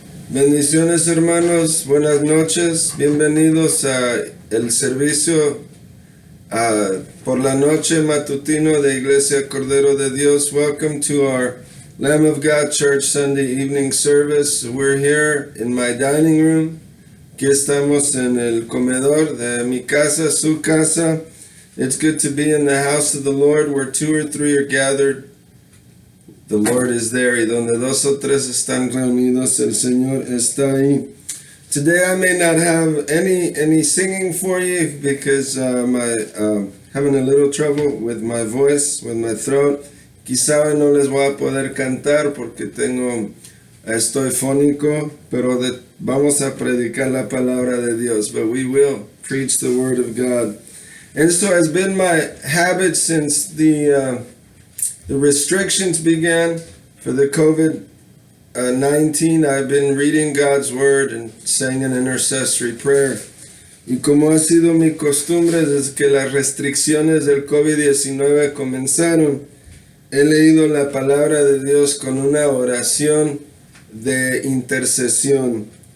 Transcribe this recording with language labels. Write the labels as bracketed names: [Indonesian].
[Spanish] Bendiciones hermanos, buenas noches, bienvenidos a el servicio por la noche matutino de Iglesia Cordero de Dios. [English] Welcome to our Lamb of God Church Sunday evening service. We're here in my dining room. [Spanish] Aquí estamos en el comedor de mi casa, su casa. [English] It's good to be in the house of the Lord where two or three are gathered. The Lord is there, [Spanish] y donde dos o tres están reunidos, el Señor está ahí. [English] Today I may not have any singing for you because I'm having a little trouble with my voice, with my throat. [Spanish] Quizá no les voy a poder cantar porque estoy fónico, pero vamos a predicar la palabra de Dios. [English] But we will preach the word of God. And so it's been my habit since the restrictions began for the COVID-19. I've been reading God's Word and saying an intercessory prayer. [Spanish] Y como ha sido mi costumbre desde que las restricciones del COVID-19 comenzaron, he leído la palabra de Dios con una oración de intercesión.